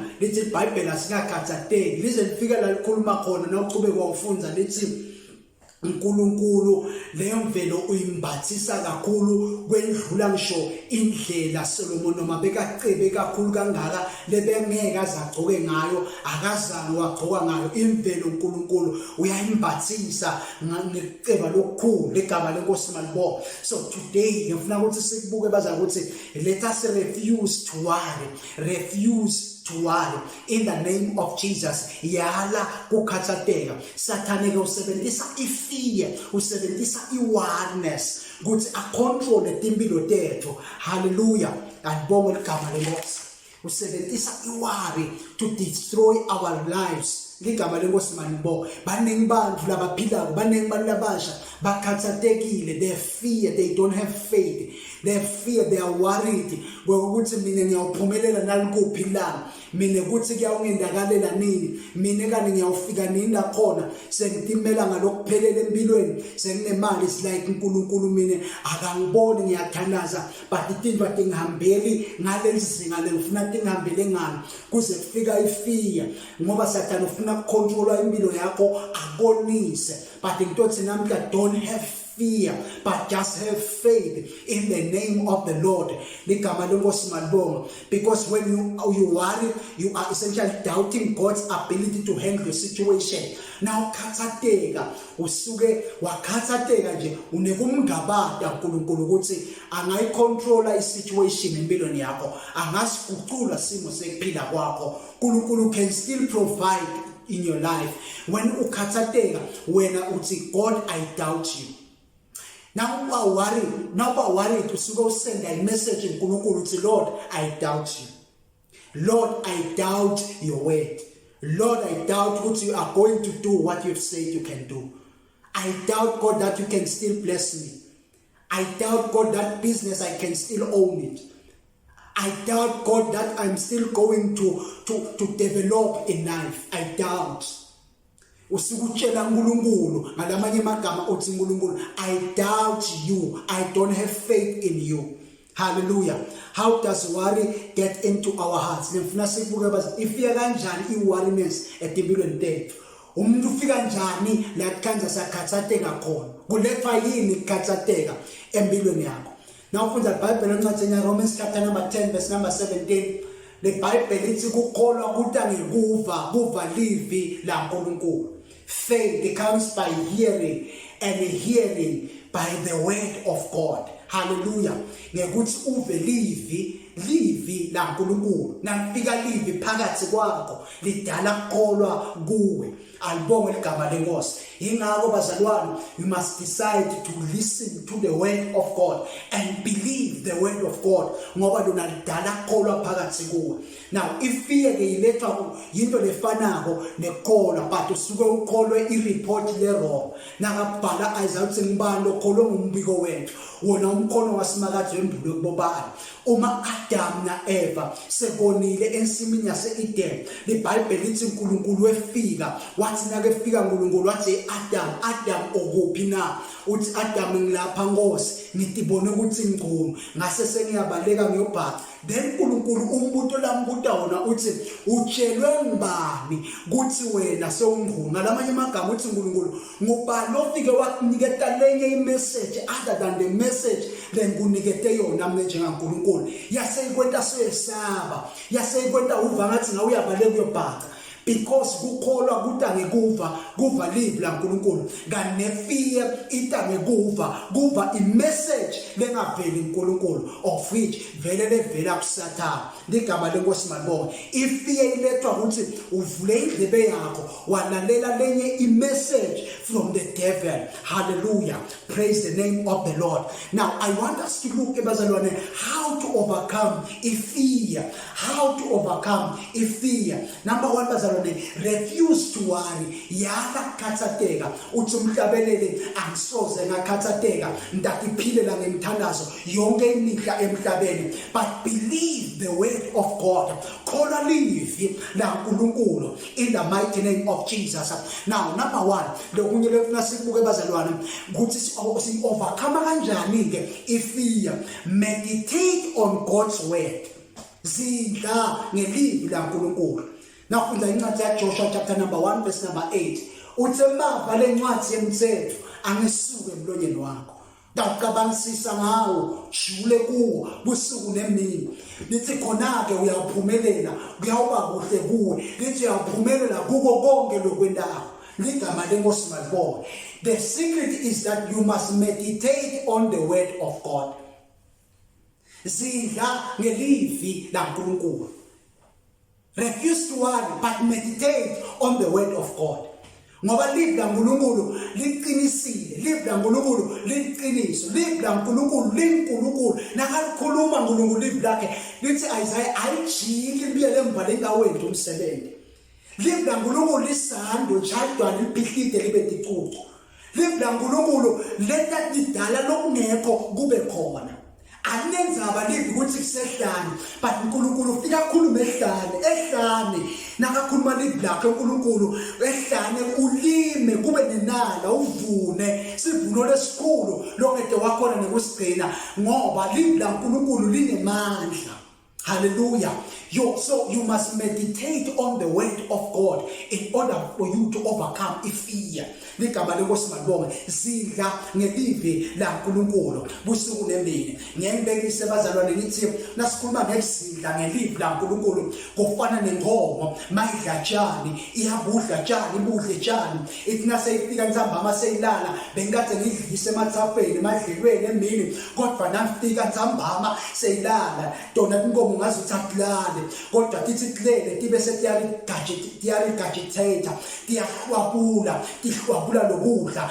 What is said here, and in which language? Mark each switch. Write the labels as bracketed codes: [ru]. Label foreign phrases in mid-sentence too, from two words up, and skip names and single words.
[ss] Lithi iBhayibheli asingakhathateki lize lifika la likhuluma khona nawuchube kwawufunza lithi uNkulunkulu leyo mvelo uyimbathisa kakhulu kwendlula ngisho indlela Solomon noma bekacebe kakhulu kangaka lebengeke azagcoke ngayo akazange wagcoka ngayo. Imvelo uNkulunkulu uyayimbathisa ngeceba lokukhulu legama lenkosi malibonga. [en] So today [ss] ngifuna ukuthi sikubuke baza ukuthi [en] let us refuse to worry, refuse to worry in the name of Jesus. [ss] Yala kukhathateka. Sathane ke usebenzisa ifear, usebenzisa iwarness ukuthi acontrol impilo tethu. Hallelujah. Andibonge igama lenkosi. [en] Usebenzisa iworry to destroy our lives. [ss] Ligama lenkosi manibonga. Baningi bantu labaphilayo, baningi bantu labasha bakhathatekile. [en] They fear, they don't have faith. They fear, they are worried. [ss] Ukuthi mina ngiyawuphumelela nalikuphi la, mina ukuthi kuyawungendakalela nini, mina kani ngiyawufika nini la khona, sengitimela ngalokuphelele empilweni, senginemali [en] is like [ss] uNkulunkulu mina akangiboni ngiyathanaza, but izinto atingihambeli ngalelizinga lengifuna tingihambele ngani kuze kufika ifear, ngoba Satan ufuna ukucontrola impilo yakho akonise. [en] But [ss] ngithothi namhla [en] don't have fear, but just have faith in the name of the Lord. Because when you worry, you are essentially doubting God's ability to handle the situation. [ss] Now khathateka usuke wakhathateka nje unekumngabada uNkulunkulu ukuthi angayicontrola isituation empilweni yakho, angasigucula simo sekuphila kwakho. [en] uNkulunkulu can still provide in your life. When [ss] ukhathateka wena uthi [en] God, I doubt you. [ss] Now uba worried usuke usenda i-message uNkulunkulu uthi [en] Lord, I doubt you. Lord, I doubt your word. Lord, I doubt what you are going to do, what you've said you can do. I doubt, God, that you can still bless me. I doubt, God, that business I can still own it. I doubt, God, that I'm still going to develop in life. I doubt. [ss] Usukutshela uNkulunkulu ngalamanye amagama uthi uNkulunkulu, [en] I doubt you. I don't have faith in you. Hallelujah. How does worry get into our hearts? [ss] Ngifuna sibuke bazi ifika kanjani i-worriness empilweni tethu. Umuntu ufika kanjani la kanza sakhathateka khona. Kuletha yini ukukhathateka empilweni yakho? Now ufunda iBhayibheli encwadini yaRomans [en] chapter number 10 verse number 17. [ss] Le Bible ithi kukholwa kuta ngekuva livi la nkulunkulu. [en] Faith comes by hearing, and hearing by the word of God. Hallelujah. [ss] Ngekuthi uve livi la nkulunkulu. Nafika livi phakathi kwakho lidala kukholwa kuwe. Alibonge igama lenkosi. Ingakho bazalwane, [en] you must decide to listen to the word of God and believe the word of God [ss] ngoba lona lidala kukholwa phakathi kuwe. [en] Now if fear [ss] ke ilethwa into lefanako nekholwa, but usuke ukholwe ireport le wrong. Nakabhala Isaiah uthi ngibani lokholwe ngumbiko wethu. Wona umkhono wasimakade wembulo kubobani. Uma Adam na Eva sebonile ensimini yase-Eden, iBhayibheli lithi uNkulunkulu wefika wathi nakefika uNkulunkulu wathi Adam okuphi na? Uthi Adam ngilapha Nkosi, ngitibone ukuthi ngcono ngase sengiyabaleka ngiyobhaca. Then uNkulunkulu umbuto lambuta wona uthi utshelwe ngibani ukuthi wena sewungcono. Ngalamanye amagama uthi uNkulunkulu ngubani ofike wakuniketa lenye imessage [en] other than the message [ss] lenkunikete yona mina njengaNkulunkulu. Yaseyikwenta sesaba, yaseyikwenta uva ngathi ngawe uyabaleka uyobhaca. Because kukholwa kuta ngekuva live la nkulunkulu. Ngane fear ita ngekuva i-message lengaveli nkulunkulu, [en] of which [ss] vele levela kuSathane. Ligama lenkosi malibonge. Ifear ilethwa ukuthi uvule indlebe yakho walalela lenye i-message [en] from the devil. [ss] Hallelujah. [en] Praise the name of the Lord. Now I want us to look ebazalwane how to overcome fear. How to overcome fear. Number one, bazalwane, refuse to worry. [ss] Yala khathateka uthi umhlabelele angisoze ngakhathateka ndakiphile la ngemthandazo yonke imihla emhlabeni, [en] but believe the word of God. [ss] Khola livi la nkulunkulu [en] in the mighty name of Jesus. Now number one, [ss] lokunye lekufuna sikubuke bazalwane ukuthi si overcome kanjani ke fear. [en] Meditate on God's word. [ss] Zidla ngelivi la nkulunkulu. Nafunda incwadi yaJoshua [en] chapter number 1 verse number 8. [ss] Uthi mava lencwadi yemthetho angisuke emlonyeni wakho. Dawucabangisisa ngawo, jule kuwo busuku nemini. Lithi khona ke uyaphumelela, kuyawuba kuhle kuwe. Lithi uyaphumelela kuko konke lokwendawo. Ligama lenkosi malibonge. [en] The secret is that you must meditate on the word of God. [ss] Zidla ngelivi la nkulunkulu. [en] Refuse to worry, but meditate on the word of God. [ss] Ngoba live la nkulunkulu liqinisile, live la nkulunkulu liqiniso, live la nkulunkulu linkulunkulu. Nakalikhuluma nkulunkulu live lakhe lithi Isaiah ayijiki libiyele emva lenkawenzi umsebenzi. Live la nkulunkulu lisando jadwa liphihide libe ticucu. Live la nkulunkulu leta lidala lokungekho kube khona. Anenzaba live ukuthi kusehlane, but uNkulunkulu ufika khuluma ehlane nakakhuluma live lakhe uNkulunkulu ehlane ulime kube nenala uvune sivuno lesikhulu lokade wakhona nekusigcina ngoba live la uNkulunkulu linemandla. Hallelujah. [en] So you must meditate on the word of God in order for you to overcome fear. [ss] Ligama lenkosi malibonge, sidla ngelivi laNkulunkulu busuku nemini. Ngiyembekise bazalwane nithi nasikhuluma ngesidla ngelivi laNkulunkulu kufana nenkomo mayidla tshani, iyabudla tshani, ibudle tshani. Ithi naseyifika ntambama seyilala bengikade ngidlise emathafeni emadlelweni emini, kodwa nafika ntambama seyilala tona inkomo ngazuthi akulale, kodwa tithi kulele tibe setiyarigagitate, tiyahlwabula lokudla.